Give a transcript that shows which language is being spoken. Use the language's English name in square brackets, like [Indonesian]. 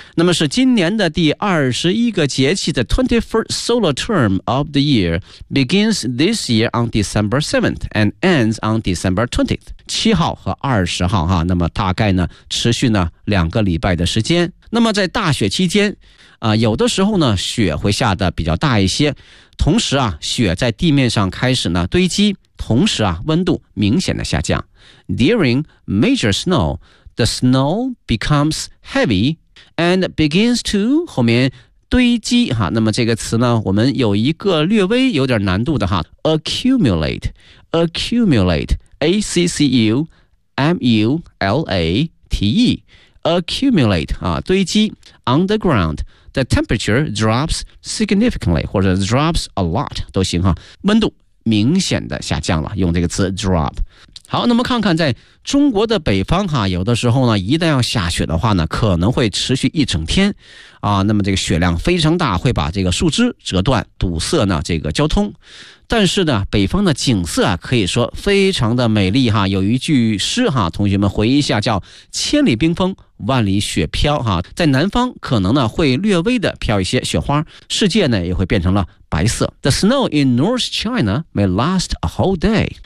[Chinese] 那么是今年的第21个节气的 [English] 21st solar term of the year begins this year on December 7th and ends on December 20th， [Chinese] 7号和20号哈。那么大概呢持续呢两个礼拜的时间。那么在大雪期间啊，有的时候呢雪会下的比较大一些，同时啊雪在地面上开始呢堆积，同时啊温度明显的下降。 [English] During major snow, the snow becomes heavy and begins to [Chinese] 后面堆积哈。那么这个词呢，我们有一个略微有点难度的哈 ，accumulate， A-C-C-U-M-U-L-A-T-E， accumulate 啊，堆积。 [English] Underground， the temperature drops significantly， [Chinese] 或者 [English] drops a lot [Chinese] 都行哈，温度明显的下降了，用这个词 drop。好，那么看看在中国的北方哈，有的时候呢一旦要下雪的话呢，可能会持续一整天啊，那么这个雪量非常大，会把这个树枝折断，堵塞呢这个交通。但是呢北方的景色啊可以说非常的美丽哈，有一句诗哈，同学们回忆一下，叫千里冰封万里雪飘哈，在南方可能呢会略微的飘一些雪花，世界呢也会变成了白色。 [English] The snow in North China may last a whole day.